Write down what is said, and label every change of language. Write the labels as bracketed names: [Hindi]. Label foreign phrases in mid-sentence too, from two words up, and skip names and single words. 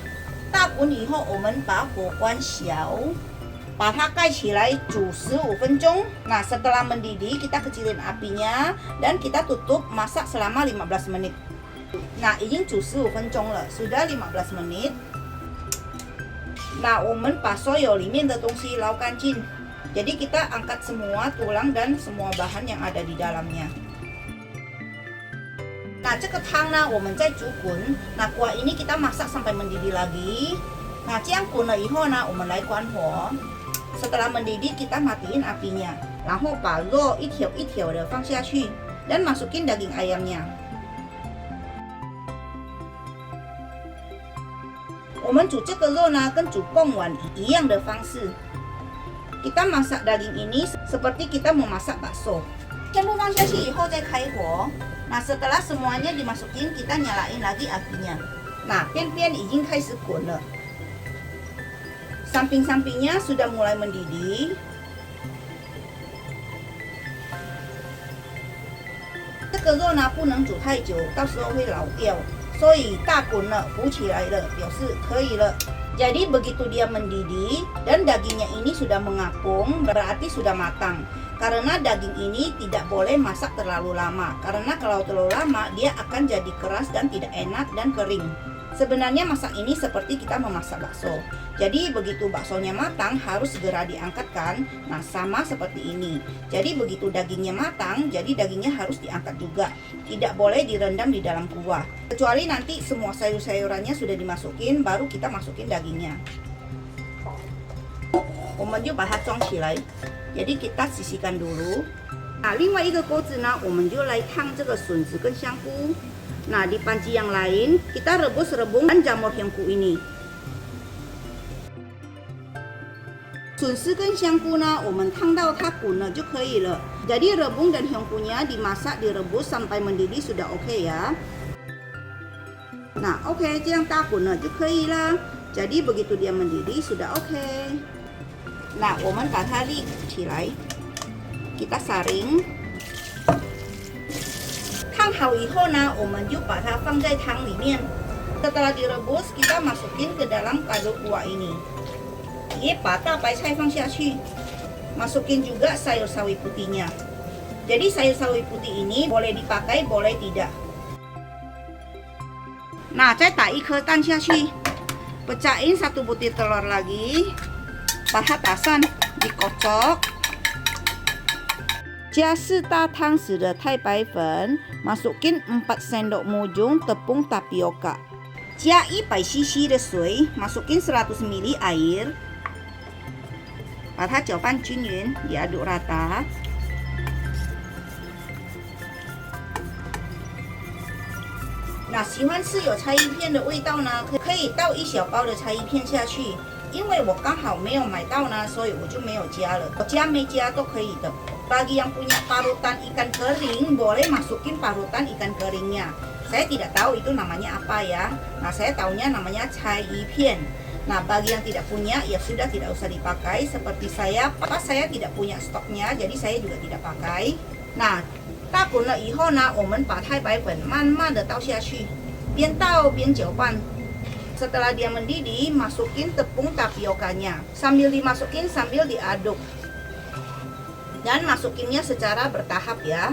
[Chinese] 大滚以后，我们把火关小， 把它盖起来煮15分钟。 [Indonesian] Nah, setelah mendidih, kita kecilin apinya dan kita tutup masak selama 15 menit。 Nah, [Chinese] 已经煮15分钟了， [Indonesian] sudah 15 menit。 Nah, [Chinese] 我们把所有里面的东西捞干净。 [Indonesian] Jadi kita angkat semua tulang dan semua bahan yang ada di dalamnya. Nah, [Chinese] 这个汤呢，我们再煮滚。 [Indonesian] Nah, kuah ini kita masak sampai mendidih lagi. Nah, [Chinese] 这样滚了以后呢，我们来关火。 [Indonesian] Setelah mendidih, kita matiin apinya. [Chinese] 然后把肉一条一条的放下去 [Indonesian] dan masukin daging ayamnya. [Chinese] 我们煮这个肉呢，跟煮贡丸一样的方式。 [Indonesian] Kita masak daging ini seperti kita memasak bakso. [Chinese] 全部放下去以后再开火。 [Indonesian] Nah, setelah semuanya dimasukin, kita nyalain lagi apinya. Nah, [Chinese] 边已经开始滚了。 [Indonesian] Samping-sampingnya sudah mulai mendidih. [Chinese] 这个肉呢，不能煮太久，到时候会老掉。所以大滚了，浮起来了，表示可以了。 [Indonesian] Jadi begitu dia mendidih dan dagingnya ini sudah mengapung, berarti sudah matang. Karena daging ini tidak boleh masak terlalu lama. Karena kalau terlalu lama dia akan jadi keras dan tidak enak dan kering. Sebenarnya masak ini seperti kita memasak bakso. Jadi begitu baksonya matang harus segera diangkatkan. Nah, sama seperti ini. Jadi begitu dagingnya matang, jadi dagingnya harus diangkat juga. Tidak boleh direndam di dalam kuah. Kecuali nanti semua sayur-sayurannya sudah dimasukin, baru kita masukin dagingnya. [Chinese] 我们就把它装起来。 [Indonesian] Jadi kita sisihkan dulu. Nah, [Chinese] 另外一个锅子呢，我们就来烫这个笋子跟香菇。 [Indonesian] Nah, di panci yang lain kita rebus rebung dan jamur hyungku ini. [Chinese] 笋丝跟香菇呢，我们烫到它滚了就可以了。 [Indonesian] Jadi rebung dan hyongkunya dimasak direbus sampai mendidih sudah OK ya. Nah OK， [Chinese] 这样大滚了就可以啦。 [Indonesian] Jadi begitu dia mendidih sudah OK。 [Chinese] 那我们把它立起来， [Indonesian] kita saring。 [Chinese] 烫好以后呢，我们就把它放在汤里面。 [Indonesian] Setelah direbus, kita masukin ke dalam kaldu kuah ini. [Chinese] 把大白菜放下去， [Indonesian] masukin juga sayur sawi putihnya. Jadi sayur sawi putih ini boleh dipakai, boleh tidak. Nah, [Chinese] 再打一颗蛋下去， [Indonesian] pecahin 1 butir telur lagi, [Chinese] 把它打散， dikocok. 加4大汤匙的太白粉， [Indonesian] masukin 4 sendok mujung tepung tapioka. [Chinese] 加100 cc 的水， [Indonesian] masukin 100 ml air. [Chinese] 把它搅拌均匀 ， [Indonesian] diaduk rata。 [Chinese] 那喜欢吃有柴鱼片的味道呢，可以倒1小包的柴鱼片下去。因为我刚好没有买到呢，所以我就没有加了。加没加都可以的。 [Indonesian] Bagi yang punya parutan ikan kering, boleh masukin parutan ikan keringnya. Saya tidak tahu itu namanya apa ya. Nah, saya tahunya namanya cai pian. Nah, bagi yang tidak punya, ya sudah tidak usah dipakai. Seperti saya, pas saya tidak punya stoknya, jadi saya juga tidak pakai. Nah, [Chinese] 大滚了以后呢，我们把太白粉慢慢的倒下去，边倒边搅拌。 [Indonesian] Setelah dia mendidih, masukin tepung tapiokanya. Sambil dimasukin, sambil diaduk. Dan masukinnya secara bertahap ya.